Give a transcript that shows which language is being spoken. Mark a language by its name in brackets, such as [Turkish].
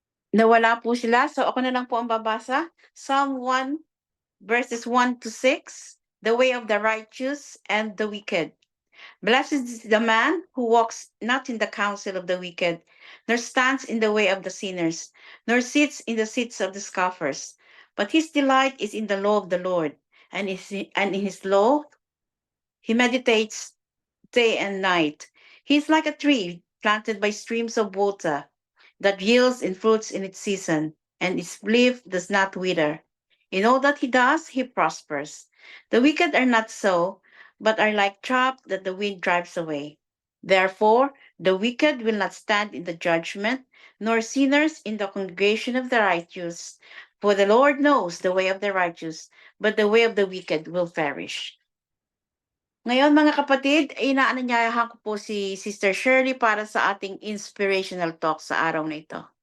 [Filipino] Nawala po sila, so ako na lang po ang babasa. [English] Psalm 1 verses 1 to 6, the way of the righteous and the wicked. Blessed is the man who walks not in the counsel of the wicked, nor stands in the way of the sinners, nor sits in the seats of the scoffers. But his delight is in the law of the Lord, and in his law he meditates day and night. He is like a tree planted by streams of water that yields in fruits in its season, and its leaf does not wither. In all that he does, he prospers. The wicked are not so, but are like chaff that the wind drives away. Therefore, the wicked will not stand in the judgment, nor sinners in the congregation of the righteous. For the Lord knows the way of the righteous, but the way of the wicked will perish. [Filipino] Ngayon mga kapatid, inaanyayahan ko po si Sister Shirley para sa ating inspirational talk sa araw na ito.